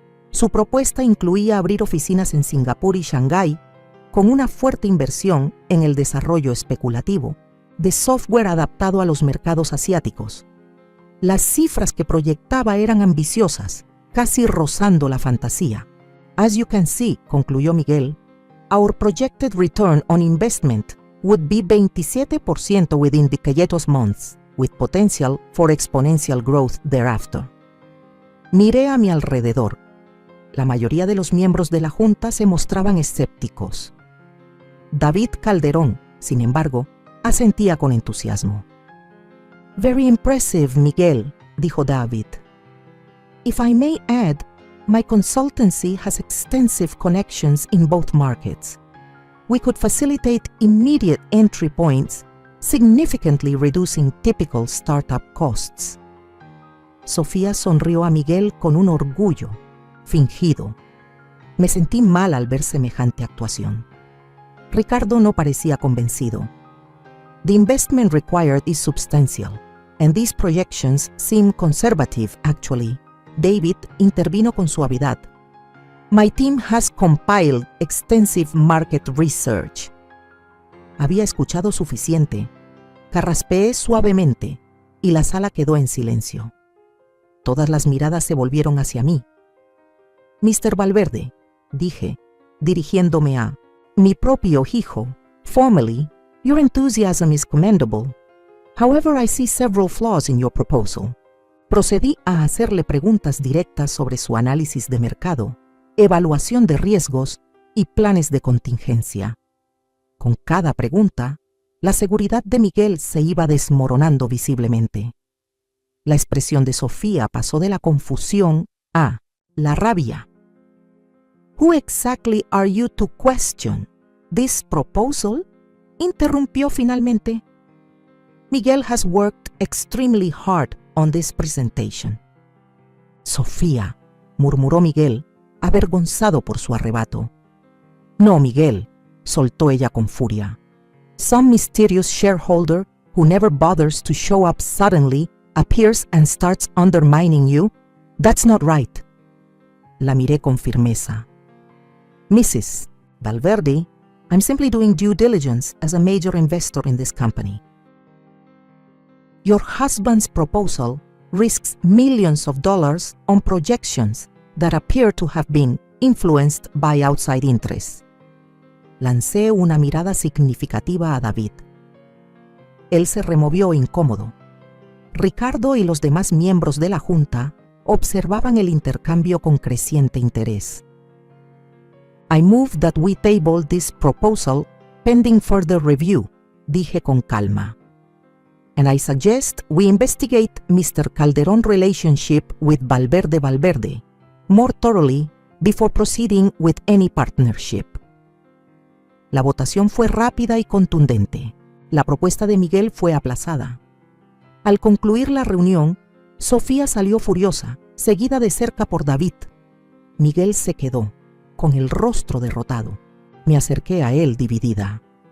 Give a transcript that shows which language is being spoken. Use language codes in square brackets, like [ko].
[es] Su propuesta incluía abrir oficinas en Singapur y Shanghái, con una fuerte inversión en el desarrollo especulativo de software adaptado a los mercados asiáticos. Las cifras que proyectaba eran ambiciosas, casi rozando la fantasía. [en] As you can see, [es] concluyó [en] Miguel, our projected return on investment would be 27% within the months, with potential for exponential growth thereafter. [es] Miré a mi alrededor. La mayoría de los miembros de la junta se mostraban escépticos. David Calderón, sin embargo, asentía con entusiasmo. [en] Very impressive, Miguel, [es] dijo [en] David. If I may add, my consultancy has extensive connections in both markets. We could facilitate immediate entry points, significantly reducing typical startup costs. [es] Sofía sonrió a Miguel con un orgullo fingido. Me sentí mal al ver semejante actuación. Ricardo no parecía convencido. [en] The investment required is substantial, and these projections seem conservative, actually. [es] David intervino con suavidad. [en] My team has compiled extensive market research. [es] Había escuchado suficiente. Carraspeé suavemente y la sala quedó en silencio. Todas las miradas se volvieron hacia mí. [en] Mr. Valverde, [es] dije, dirigiéndome a mi propio hijo, [en] formally, your enthusiasm is commendable. However, I see several flaws in your proposal. [es] Procedí a hacerle preguntas directas sobre su análisis de mercado, evaluación de riesgos y planes de contingencia. Con cada pregunta, la seguridad de Miguel se iba desmoronando visiblemente. La expresión de Sofía pasó de la confusión a la rabia. [en] Who exactly are you to question this proposal? [es] Interrumpió finalmente. [en] Miguel has worked extremely hard on this presentation. [es] Sofía, murmuró Miguel, avergonzado por su arrebato. No, Miguel, soltó ella con furia. [en] Some mysterious shareholder who never bothers to show up suddenly appears and starts undermining you? That's not right. [es] La miré con firmeza. [en] Mrs. Valverde, I'm simply doing due diligence as a major investor in this company. Your husband's proposal risks millions of dollars on projections that appear to have been influenced by outside interests. [es] Lancé una mirada significativa a David. Él se removió incómodo. Ricardo y los demás miembros de la junta observaban el intercambio con creciente interés. [en] I move that we table this proposal pending further review, [es] dije con calma. [en] And I suggest we investigate Mr. Calderón relationship with Valverde more thoroughly before proceeding with any partnership. [es] La votación fue rápida y contundente. La propuesta de Miguel fue aplazada. Al concluir la reunión, Sofía salió furiosa, seguida de cerca por David. Miguel se quedó, con el rostro derrotado. Me acerqué a él dividida.